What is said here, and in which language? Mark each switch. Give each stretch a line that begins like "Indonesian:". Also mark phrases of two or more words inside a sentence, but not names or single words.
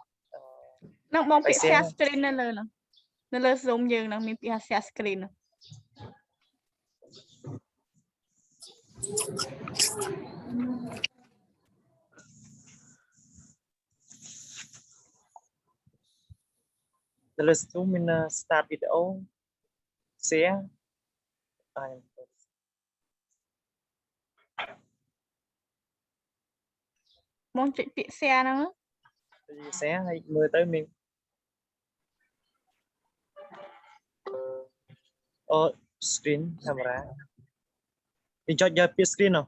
Khmer: ហ្នឹងបងពាក្យ
English: share screen
Khmer: នៅលើហ្នឹងនៅលើ Zoom យើងហ្នឹងមានពាក្យ
English: share screen
Khmer: ហ្នឹង នៅលើ Zoom មាន
English: start video share
Khmer: បងចុចពាក្យ share ហ្នឹង share ហើយមើលទៅមានអូ
English: screen camera
Khmer: វាចុចយកពាក្យ screen ហ៎